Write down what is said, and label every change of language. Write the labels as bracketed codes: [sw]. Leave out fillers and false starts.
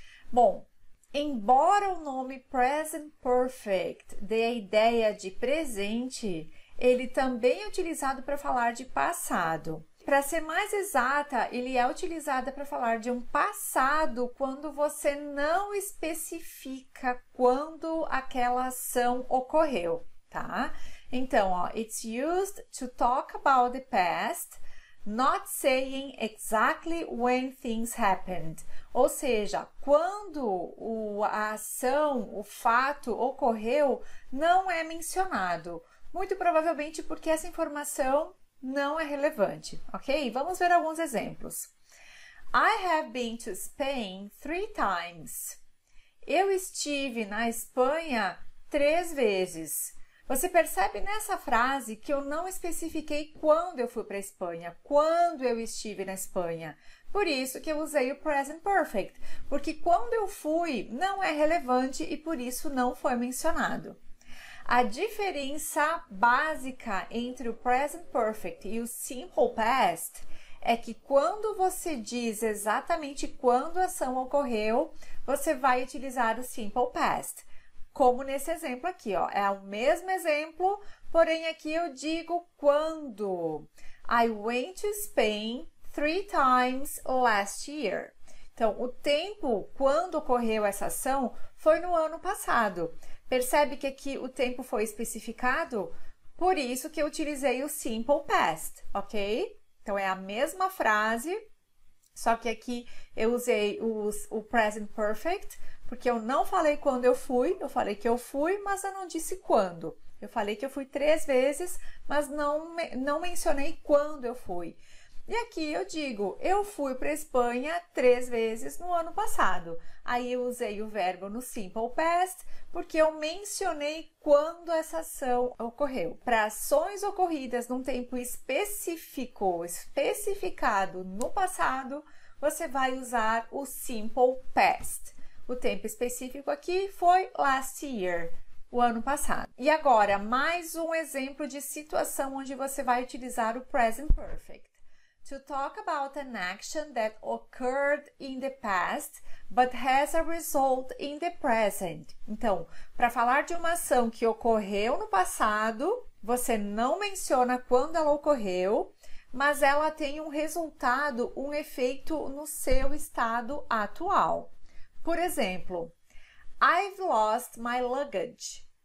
[pt] Bom, embora o nome Present Perfect dê a ideia de presente, ele também é utilizado para falar de passado. Para ser mais exata, ele é utilizado para falar de um passado quando você não especifica quando aquela ação ocorreu, tá? Então, ó, [en] it's used to talk about the past, not saying exactly when things happened. [pt] Ou seja, quando a ação, o fato ocorreu, não é mencionado. Muito provavelmente porque essa informação não é relevante, ok? Vamos ver alguns exemplos. [en] I have been to Spain 3 times. [pt] Eu estive na Espanha 3 vezes. Você percebe nessa frase que eu não especifiquei quando eu fui para a Espanha, quando eu estive na Espanha. Por isso que eu usei o Present Perfect, porque quando eu fui não é relevante e por isso não foi mencionado. A diferença básica entre o Present Perfect e o Simple Past é que quando você diz exatamente quando a ação ocorreu, você vai utilizar o Simple Past. Como nesse exemplo aqui, ó, é o mesmo exemplo, porém aqui eu digo quando. [en] I went to Spain 3 times last year. [pt] Então, o tempo quando ocorreu essa ação foi no ano passado. Percebe que aqui o tempo foi especificado? Por isso que eu utilizei o Simple Past, ok? Então, é a mesma frase, só que aqui eu usei o Present Perfect, porque eu não falei quando eu fui, eu falei que eu fui, mas eu não disse quando. Eu falei que eu fui 3 vezes, mas não mencionei quando eu fui. E aqui eu digo, eu fui para a Espanha 3 vezes no ano passado. Aí eu usei o verbo no Simple Past, porque eu mencionei quando essa ação ocorreu. Para ações ocorridas num tempo específico, especificado no passado, você vai usar o Simple Past. O tempo específico aqui foi [en] last year, [pt] o ano passado. E agora, mais um exemplo de situação onde você vai utilizar o Present Perfect. [en] To talk about an action that occurred in the past, but has a result in the present. [pt] Então, para falar de uma ação que ocorreu no passado, você não menciona quando ela ocorreu, mas ela tem um resultado, um efeito no seu estado atual. Por exemplo, [en] I've lost my luggage.